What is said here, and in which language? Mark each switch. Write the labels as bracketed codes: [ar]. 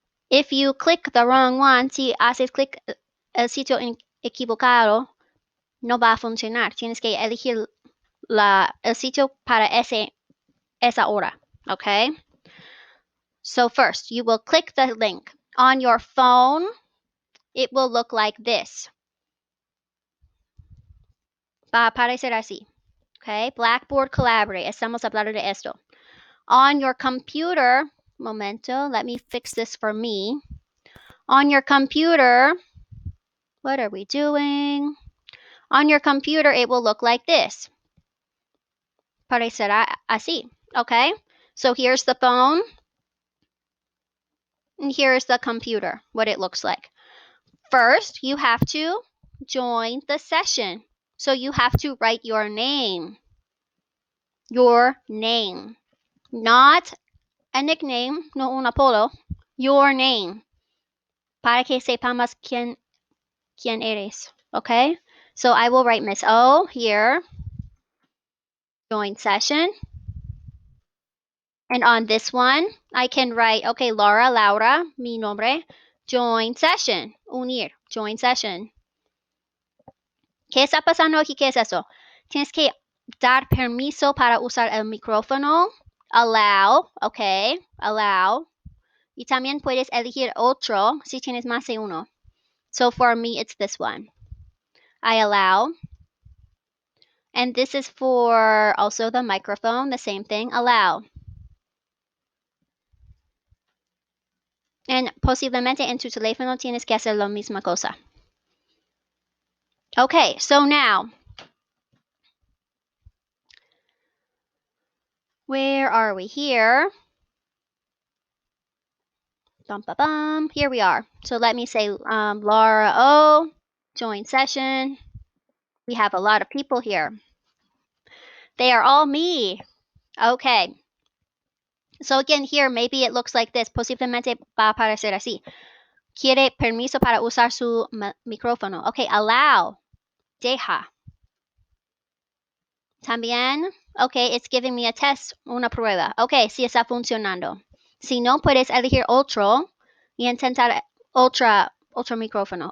[en] If you click the wrong one, [es] si haces clic el sitio equivocado, no va a funcionar. Tienes que elegir el sitio para esa hora, okay? [en] So first, you will click the link. On your phone, it will look like this. [es] Va a aparecer así, okay? Blackboard Collaborate. Estamos hablando de esto. [en] On your computer, momento, let me fix this for me. On your computer, what are we doing? On your computer, it will look like this. [es] Parecerá así, [en] okay? So here's the phone, and here's the computer, what it looks like. First, you have to join the session. So you have to write your name. Your name. Not a nickname, [es] no un apodo. [en] Your name. [es] Para que sepamos quién eres, okay? [en] So I will write Miss O here. Join session. And on this one, I can write, okay, Laura, [es] mi nombre, [en] join session, unir, join session. [es] ¿Qué está pasando aquí? ¿Qué es eso? Tienes que dar permiso para usar el micrófono. [en] Allow, okay, allow. [es] Y también puedes elegir otro si tienes más de uno. [en] So for me, it's this one. I allow. And this is for also the microphone, the same thing, allow. [es] And posiblemente en tu teléfono tienes que hacer la misma cosa. [en] Okay, so now, where are we here? Here we are. So let me say Laura O, join session. We have a lot of people here. They are all me. Okay. So again, here, maybe it looks like this. [es] Posiblemente va a aparecer así. Quiere permiso para usar su micrófono. Okay, allow. Deja. [en] También, okay, it's giving me a test, [es] una prueba. Okay, si está funcionando. Si no, puedes elegir otro y intentar otro micrófono.